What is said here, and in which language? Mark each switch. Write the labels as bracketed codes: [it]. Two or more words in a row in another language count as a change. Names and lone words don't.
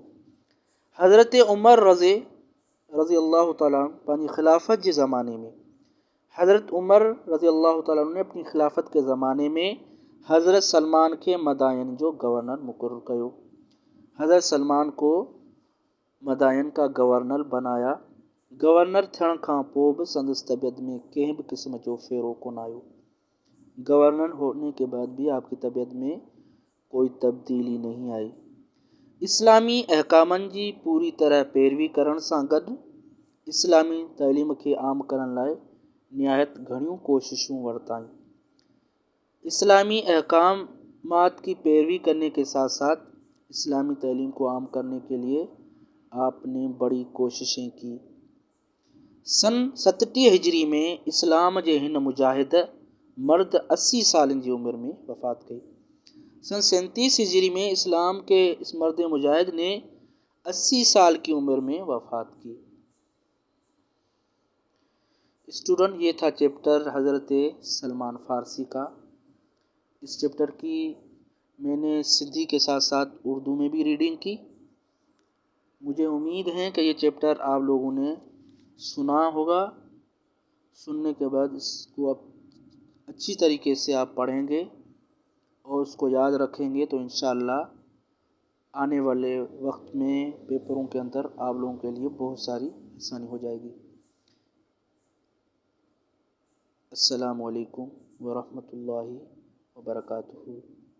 [ur] حضرت عمر رضی اللہ تعالیٰ پانی خلافت کے زمانے میں، حضرت عمر رضی اللہ تعالیٰ نے اپنی خلافت کے زمانے میں حضرت سلمان کے مدائن جو گورنر مقرر کیو، حضرت سلمان کو مدائن کا گورنر بنایا [sd] गवर्नर थियण खां पोइ बि संदसि तबीयत में कंहिं भी क़िस्म जो फेरो कोन आयो। [ur] گورنر ہونے کے بعد بھی آپ کی طبیعت میں کوئی تبدیلی نہیں آئی. [sd] इस्लामी अहकामनि जी पूरी तरह पैरवी करण सां गॾु इस्लामी तइलीम खे आम करण लाइ निहायत घणियूं कोशिशूं वरताईं। [ur] اسلامی احکامات کی پیروی کرنے کے ساتھ ساتھ اسلامی تعلیم کو عام کرنے کے لیے آپ نے بڑی کوششیں کی. [sd] सन 37 हिजरी में इस्लाम जे हिन मुजाहिद मर्द 80 सालनि जी उम्र में वफ़ात कई। [ur] سن 37 ہجری میں اسلام کے اس مرد مجاہد نے 80 سال کی عمر میں وفات کی. اسٹوڈنٹ، یہ تھا چیپٹر حضرت سلمان فارسی کا. اس چیپٹر کی میں نے سندھی کے ساتھ ساتھ اردو میں بھی ریڈنگ کی. مجھے امید ہے کہ یہ چیپٹر آپ لوگوں نے سنا ہوگا. سننے کے بعد اس کو آپ اچھی طریقے سے آپ پڑھیں گے اور اس کو یاد رکھیں گے تو ان شاءاللہ آنے والے وقت میں پیپروں کے اندر آپ لوگوں کے لیے بہت ساری آسانی ہو جائے گی. [ar] السلام عليكم و رحمة الله و بركاته.